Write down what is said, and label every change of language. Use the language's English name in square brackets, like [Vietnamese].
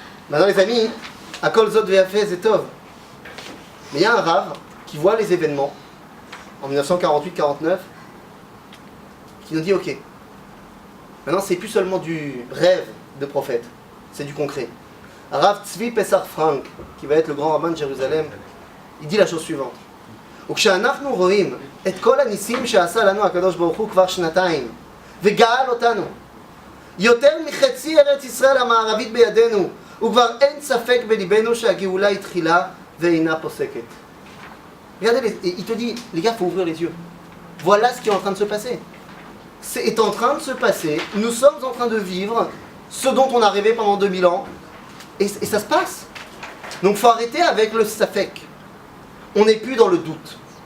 [French] Maintenant les amis, à [Hebrew] Kol Zot Ve'afeh Zetov. [French] Mais il y a un rave qui voit les événements en 1948-49, qui nous dit ok, maintenant c'est plus seulement du rêve de prophète, c'est du concret. Rav Tzvi Pessar Frank, qui va être le grand rabbin de Jérusalem, il dit la chose suivante. [Hebrew] וכשאנחנו רואים את כל הניסים שעשה לנו הקדוש ברוך הוא כבר שנתיים וגאל אותנו יותר מחצי ארץ ישראל המערבית בידינו וכבר אין ספק בליבנו שהגאולה התחילה ואינה פוסקת. [French] Regardez, il te dit, les gars, il faut ouvrir les yeux. Voilà ce qui est en train de se passer. C'est en train de se passer, nous sommes en train de vivre ce dont on a rêvé pendant 2000 ans et ça se passe. Donc il faut arrêter avec le safek. On n'est plus dans le doute.